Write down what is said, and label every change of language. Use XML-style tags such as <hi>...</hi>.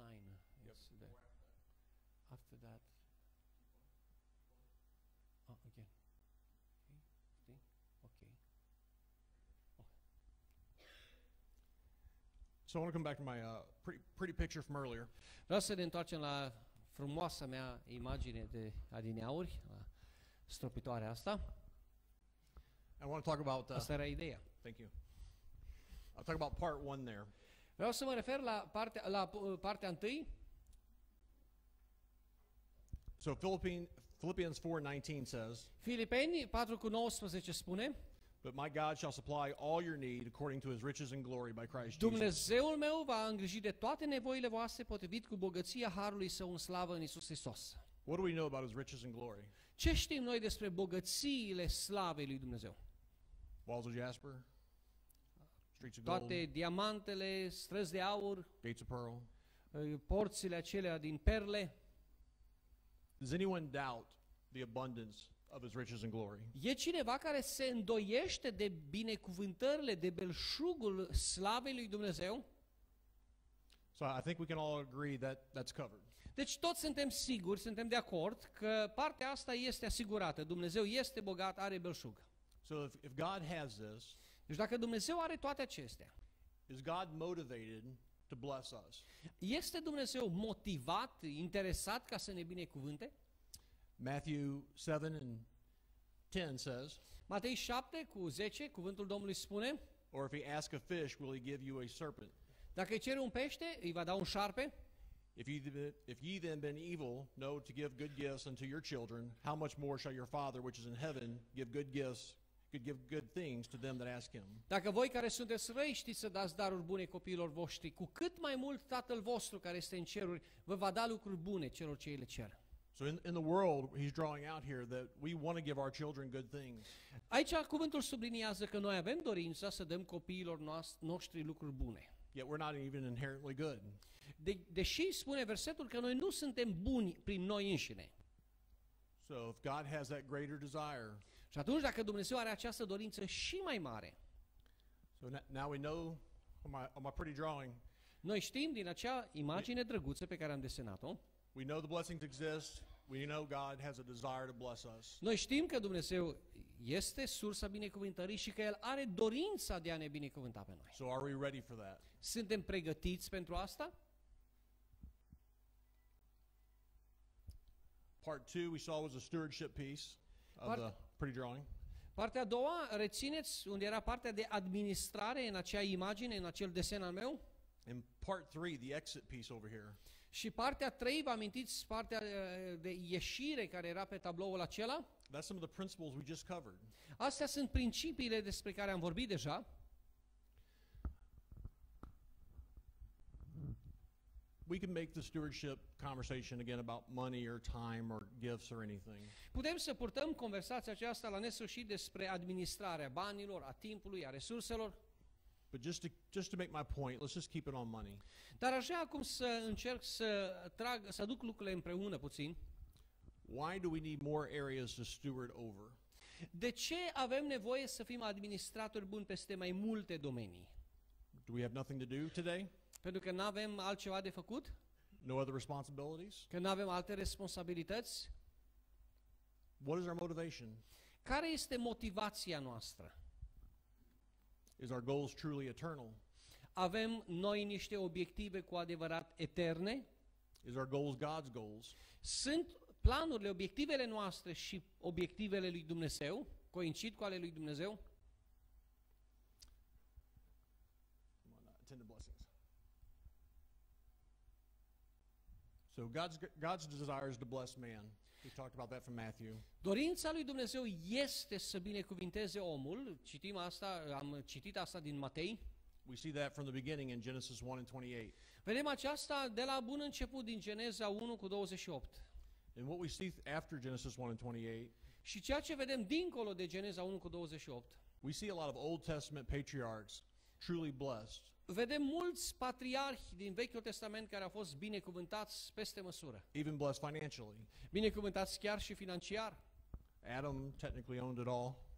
<en>Yep. Is there. After that. Oh, again. Okay. Okay. So I want to come back to my pretty picture from earlier.</en> <ro>Vreau să ne întoarcem la frumoasa mea imagine de adineauri, la stropitoarea asta.</ro> <en>I want to talk about.</en> <ro>Asta era ideea.</ro> <en>Thank you. I'll talk about part 1 there.</en> <ro>Vreau să mă refer la partea întâi.</ro> <en>So Philippians 4:19 says,</en> <ro>Filipeni 4:19 spune:</ro> <en>"But my God shall supply all your need according to His riches and glory by Christ Jesus."</en> <ro>Dumnezeul meu va îngriji de toate nevoile voastre potrivit cu bogăția harului său în slavă în Iisus Hristos.</ro> <en>What do we know about His riches and glory?</en> <ro>Ce știm noi despre bogățiile slavei lui Dumnezeu?</ro> <en>Walls of jasper, streets of gold,</en> <ro>Toate diamantele, străzi de aur,</ro> <en>gates of pearl.</en> <ro>porțile acelea din perle.</ro> <en>Does anyone doubt the abundance of His riches and glory?</en> <ro>E cineva care se îndoiește de binecuvântările, de belșugul slavei lui Dumnezeu?</ro> <en>So I think we can all agree that that's covered.</en> <ro>Deci toți suntem siguri, suntem de acord că partea asta este asigurată. Dumnezeu este bogat, are belșug.</ro> <en>So if God has this,</en> <ro>Deci dacă Dumnezeu are toate acestea,</ro> <en>is God motivated to bless us?</en> <ro>este Dumnezeu motivat, interesat ca să ne binecuvânte?</ro> <en>Matthew 7:10 says,</en> <ro>Matei 7:10, cuvântul Domnului spune:</ro> <en>or if he asks a fish, will he give you a serpent?</en> <ro>Dacă îi cere un pește, îi va da un șarpe?</ro> <en>If ye then being evil know to give good gifts unto your children, how much more shall your Father which is in heaven give good things to them that ask him?</en> <ro>Dacă voi care sunteți răi știți să dați daruri bune copiilor voștri, cu cât mai mult Tatăl vostru care este în ceruri vă va da lucruri bune celor ce îi le cer.</ro> <en>So in the world, he's drawing out here that we want to give our children good things.</en> <ro>Aici cuvântul subliniază că noi avem dorința să dăm copiilor noștri lucruri bune.</ro> <en>Yet we're not even inherently good.</en> <ro>Deși spune versetul că noi nu suntem buni prin noi înșine.</ro> <en>So if God has that greater desire,</en> <ro>Și atunci dacă Dumnezeu are această dorință și mai mare,</ro> <en>so now we know on my pretty drawing,</en> <ro>noi știm din acea imagine drăguță pe care am desenat-o,</ro> <en>we know the blessings exist. We know God has a desire to bless us.</en> <ro>noi știm că Dumnezeu este sursa binecuvântării și că El are dorința de a ne binecuvânta pe noi.</ro> <en>So are we ready for that?</en> <ro>Suntem pregătiți pentru asta?</ro> <en>Part 2 we saw was a stewardship piece of the pretty drawing.</en> <ro>Partea a doua, rețineți unde era partea de administrare în acea imagine, în acel desen al meu?</ro> <en>In part 3, the exit piece over here,</en> <ro>Și partea 3, vă amintiți partea de ieșire care era pe tabloul acela?</ro> <en>that's some of the principles we just covered.</en> <ro>Astea sunt principiile despre care am vorbit deja.</ro> <en>We can make the stewardship conversation again about money or time or gifts or anything.</en> <ro>Putem să purtăm conversația aceasta la nesfârșit despre administrarea banilor, a timpului, a resurselor.</ro> <en>But just to make my point, let's just keep it on money.</en> <ro>Dar aș vrea acum să încerc să aduc lucrurile împreună puțin.</ro> <en>Why do we need more areas to steward over?</en> <ro>De ce avem nevoie să fim administratori buni peste mai multe domenii?</ro> <en>Do we have nothing to do today?</en> <ro>Pentru că nu avem altceva de făcut?</ro> <en>No other responsibilities?</en> <ro>Că nu avem alte responsabilități?</ro> <en>What is our motivation?</en> <ro>Care este motivația noastră?</ro> <en>Is our goals truly eternal?</en> <ro>Avem noi niște obiective cu adevărat eterne?</ro> <en>Is our goals God's goals?</en> <ro>Sunt planurile, obiectivele noastre și obiectivele lui Dumnezeu? Coincid cu ale lui Dumnezeu?</ro> <en>Attended blessings. So God's desire is to bless man. We talked about that from Matthew.</en> <ro>Dorința lui Dumnezeu este să binecuvinteze omul. Citim asta, am citit asta din Matei.</ro> <en>We see that from the beginning in Genesis 1:28.</en> <ro>Vedem aceasta de la bun început din Geneza 1:28.</ro> <en>And what we see after Genesis 1:28,</en> <ro>Și ceea ce vedem dincolo de Geneza 1:28,</ro> <en>we see a lot of Old Testament patriarchs truly blessed.</en> <ro>vedem mulți patriarhi din Vechiul Testament care au fost binecuvântați peste măsură.</ro> <en>Even blessed financially.</en> <ro>Binecuvântați chiar și financiar.</ro> <en>Adam technically owned it all.</en>